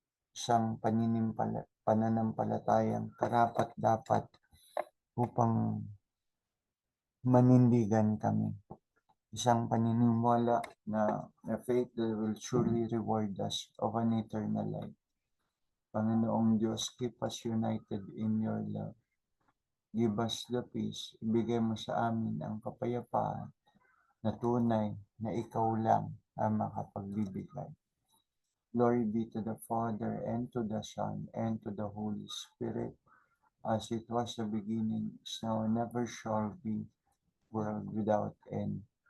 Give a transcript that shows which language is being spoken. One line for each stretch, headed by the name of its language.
Filipino: Isang pananampalatayang karapat-dapat upang manindigan kami. Isang paniniwala na
English: faith that will surely reward us of an eternal life. Panginoong Diyos, keep us united in your love. Give us the peace.
Filipino: Ibigay mo sa amin ang kapayapaan na tunay na ikaw lang ang makapagbibigay.
English: Glory be to the Father, and to the Son, and to the Holy Spirit, as it was the beginning, is now, and never shall be, world without end.